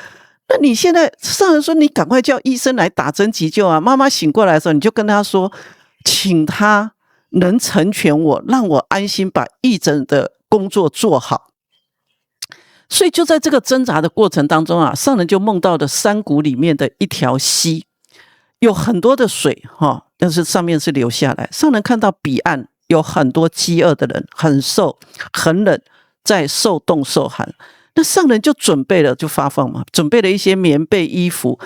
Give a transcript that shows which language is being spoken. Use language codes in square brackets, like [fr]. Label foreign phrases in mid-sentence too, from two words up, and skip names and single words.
[zh] 那你現在上人說你趕快叫醫生來打針急救啊！媽媽醒過來的時候，你就跟他說，請他能成全我，讓我安心把義診的工作做好。所以就在這個掙扎的過程當中啊，上人就夢到了山谷裡面的一條溪，有很多的水但是上面是流下來。上人看到彼岸有很多飢餓的人，很瘦很冷，在受凍受寒。那上人就準備了，就發放嘛，準備了一些棉被衣服。